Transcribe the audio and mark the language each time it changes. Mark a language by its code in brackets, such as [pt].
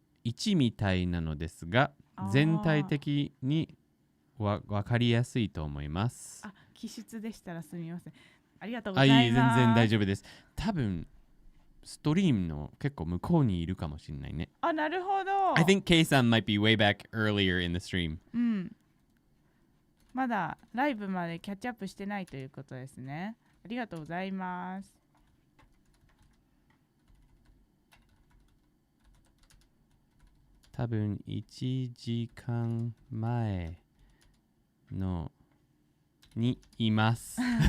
[ja] 1みたいなのですが、全体的にわかりやすいと思います。あ、記述でしたらすみません。ありがとうございます。いい、全然大丈夫です。多分ストリームの結構向こうにいるかもしれないね。あ、なるほど。 [en] I think Keiさん might be way back earlier in the stream. [ja] うん。まだライブまでキャッチアップしてないということですね。ありがとうございます。多分1時間前のにいます。